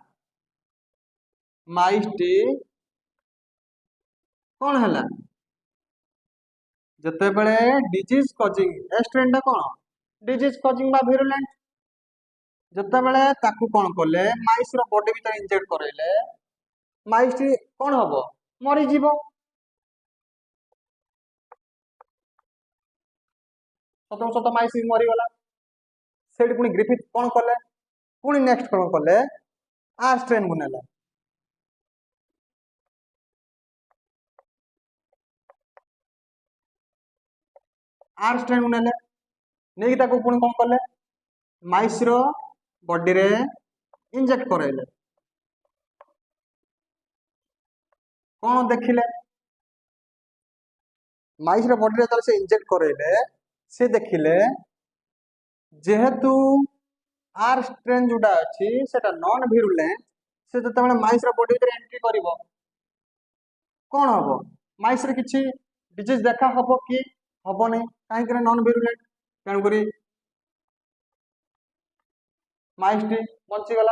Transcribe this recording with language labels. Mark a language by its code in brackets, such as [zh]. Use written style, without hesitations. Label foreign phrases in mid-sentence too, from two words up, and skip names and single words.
[or] ମାଇସ ଟି କଣ ହେଲା ଯେତେବେଳେ [en] disease causing S strain [or] ଟା କଣ [en] disease causing [or] ବା ଭିରୁଲେଣ୍ଟ ଯେତେବେଳେ ତାକୁ କଣ କଲେ ମାଇସ ର ବଡି ଭିତର ଇଞ୍ଜେକ୍ଟ କରାଇଲେ ମାଇସ ଟି କଣ ହେବ ମରିଯିବ, ସତ ସତ ମାଇସ ମରିଗଲା। ସେଠି ପୁଣି ଗ୍ରିଫିଥ କଣ କଲେ ପୁଣି ନେକ୍ସଟ କଣ କଲେ [en] R strain [or] କୁ ନେଲେ, [en] R strain [or] କୁ ନେଲେ ନେଇ ତାକୁ ପୁଣି କଣ କଲେ ମାଇସ ର ବଡି ରେ ଇଞ୍ଜେକ୍ଟ କରାଇଲେ, କଣ ଦେଖିଲେ ମାଇସ ର ବଡି ରେ ଯେବେ ସେ ଇଞ୍ଜେକ୍ଟ କରାଇଲେ ସେ ଦେଖିଲେ ଯେହେତୁ [en] R strain [or] ଯୋଉଟା ଅଛି ସେଟା [en] non virulent [or] ସେ ଯେତେବେଳେ ମାଇସ ର ବଡି ରେ ଏଣ୍ଟ୍ରି କରିବ କଣ ହେବ ମାଇସ ରେ କିଛି ଡିଜିଜ ଦେଖା ହେବ କି ହେବ ନାହିଁ କାହିଁକି [en] non virulent [or] ତେଣୁ କରି ମାଇସ ଟି ବଞ୍ଚିଗଲା।